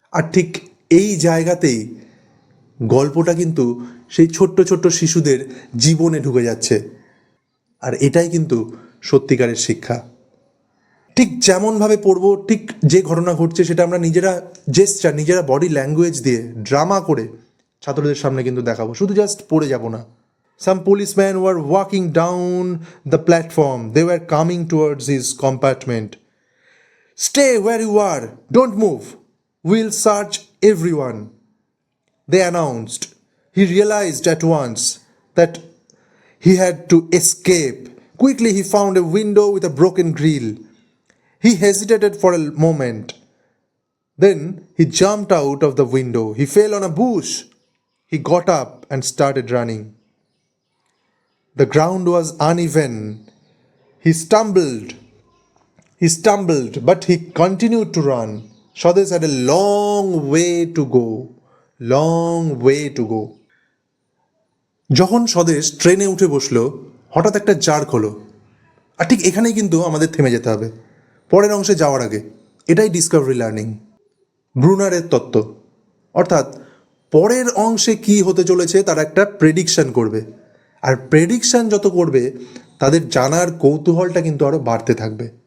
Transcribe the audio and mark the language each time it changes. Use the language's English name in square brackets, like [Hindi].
[Bangla] আর ঠিক এই জায়গাতেই গল্পটা কিন্তু সেই ছোট্ট ছোট্ট শিশুদের জীবনে ঢুকে যাচ্ছে। আর এটাই কিন্তু সত্যিকারের শিক্ষা। ঠিক যেমনভাবে পড়বো, ঠিক যে ঘটনা ঘটছে সেটা আমরা নিজেরা জেস্চার, নিজেরা বডি ল্যাঙ্গুয়েজ দিয়ে ড্রামা করে ছাত্রদের সামনে কিন্তু দেখাবো, শুধু জাস্ট পড়ে যাব না। [English] Some policemen were walking down the platform. They were coming towards his compartment. Stay where you are. Don't move. We'll search everyone, they announced. He realized at once that he had to escape. Quickly, he found a window with a broken grill. He hesitated for a moment. Then he jumped out of the window. He fell on a bush. He got up and started running. The ground was uneven. He stumbled, but he continued to run. Swades had a long way to go. Long way to go. [Bangla] যখন স্বদেশ ট্রেনে উঠে বসলো, হঠাৎ একটা jerk হলো। আর ঠিক এখানেই কিন্তু আমাদের থেমে যেতে হবে পরের অংশে যাওয়ার আগে। এটাই ডিসকভারি লার্নিং, ব্রুনারের তত্ত্ব। অর্থাৎ পরের অংশে কি হতে চলেছে তার একটা প্রেডিকশন করবে, আর প্রেডিকশন যত করবে তাদের জানার কৌতূহলটা কিন্তু আরও বাড়তে থাকবে।